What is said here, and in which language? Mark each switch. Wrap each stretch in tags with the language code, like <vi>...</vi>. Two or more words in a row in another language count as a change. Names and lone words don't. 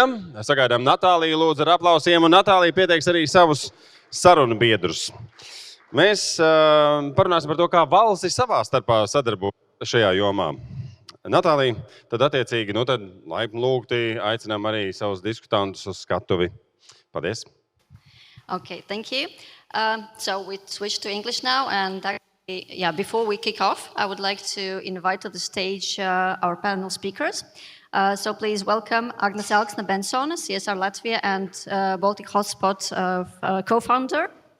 <lv>Sagaidām Natāliju lūdzu ar aplausiem, un Natālija pieteiks arī savus sarunu biedrus. Mēs parunāsim par to, kā valstis savā starpā sadarbojas šajā jomā. Natālija, tad attiecīgi, tad laipni lūgti, aicinām arī savus diskutantus uz skatuvi. Paldies.</lv> <en>Okay, thank you. So we switch to English now, and before we kick off, I would like to invite to the stage our panel speakers. So please welcome Agnes Elksne Bensone, CSR Latvia and Baltic Hotspot co-founder.</en>